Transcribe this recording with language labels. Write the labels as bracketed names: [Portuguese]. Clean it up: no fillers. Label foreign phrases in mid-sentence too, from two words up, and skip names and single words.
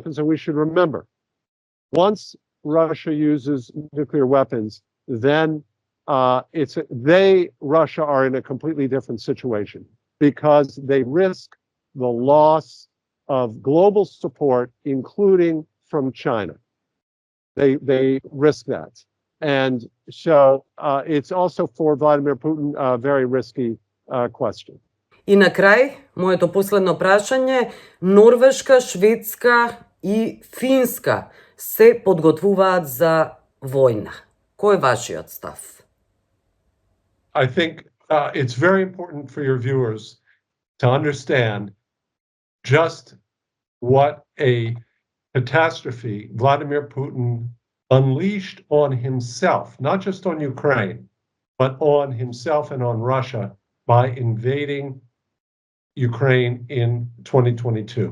[English] And we should remember, once Russia uses nuclear weapons, then Russia are in a completely different situation because they risk the loss of global support, including from China. They risk that. And so it's also for Vladimir Putin a very risky question. [Macedonian] И на крај, моето последно прашање, Норвешка, Шведска и Финска се подготвуваат за војна. Кој е вашиот став? [English] I think it's very important for your viewers to understand just what a catastrophe Vladimir Putin unleashed on himself, not just on Ukraine, but on himself and on Russia by invading Ukraine in 2022.